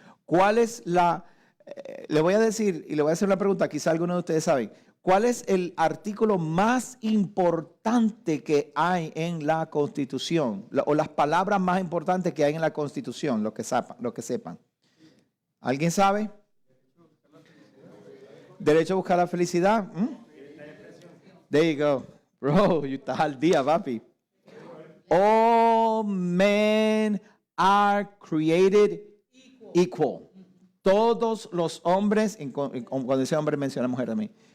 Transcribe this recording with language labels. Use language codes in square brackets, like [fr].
[es] ¿Cuál es le voy a decir y le voy a hacer una pregunta, quizá algunos de ustedes saben, ¿cuál es el artículo más importante que hay en la Constitución? O las palabras más importantes que hay en la Constitución, lo que sepan. ¿Alguien sabe? Derecho a buscar la felicidad. [en] There you go. Bro, you [es] estás al día, papi. [en] All men are created equal. [es] Todos los hombres, cuando dice hombre menciona mujer también.